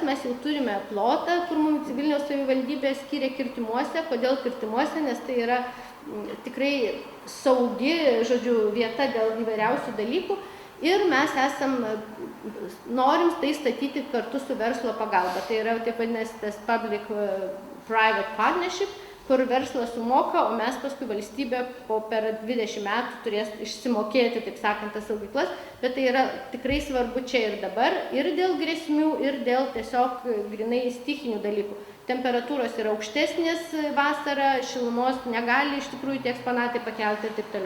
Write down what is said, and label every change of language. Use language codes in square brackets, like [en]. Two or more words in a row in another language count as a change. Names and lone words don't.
[lt] Mes jau turime plotą, kur mums Vilniaus savivaldybė skiria kirtimuose. Kodėl kirtimuose? Nes tai yra tikrai saugi, žodžiu, vieta dėl įvairiausių dalykų. Ir mes norim tai statyti kartu su verslo pagalba. Tai yra taip vadinasi tas [en] public-private partnership, [lt] kur verslas sumoka, o mes paskui valstybė per 20 metų turės išsimokėti, taip sakant, tas saugyklas. Bet tai yra tikrai svarbu čia ir dabar, ir dėl grėsmių, ir dėl tiesiog grinai stichinių dalykų. Temperatūros yra aukštesnės vasarą, šilumos negali iš tikrųjų tie eksponatai pakelti ir taip toliau.